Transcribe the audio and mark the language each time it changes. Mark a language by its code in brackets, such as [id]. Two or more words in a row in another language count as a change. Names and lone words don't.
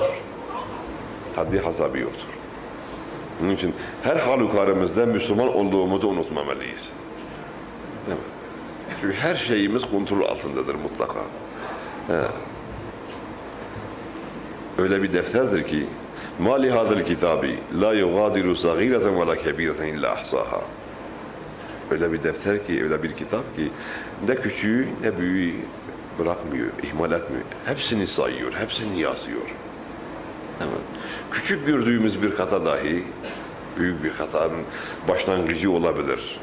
[tr] Haddi hesabı yoktur. Onun için her halükarımızda Müslüman olduğumuzu unutmamalıyız. Evet. Çünkü her şeyimiz kontrol altındadır mutlaka. Öyle bir defterdir ki [ar] مَا لِهَذَا الْكِتَابِ لَا يُغَادِرُ صَغِيرَةً وَلَا كَبِيرَةً اِلَّا اَحْصَاهَا. [tr] Öyle bir defter ki, öyle bir kitap ki ne küçüğü ne büyüğü bırakmıyor, ihmal etmiyor. Hepsini sayıyor, hepsini yazıyor. Evet. Küçük gördüğümüz bir hata dahi büyük bir hatanın başlangıcı olabilir.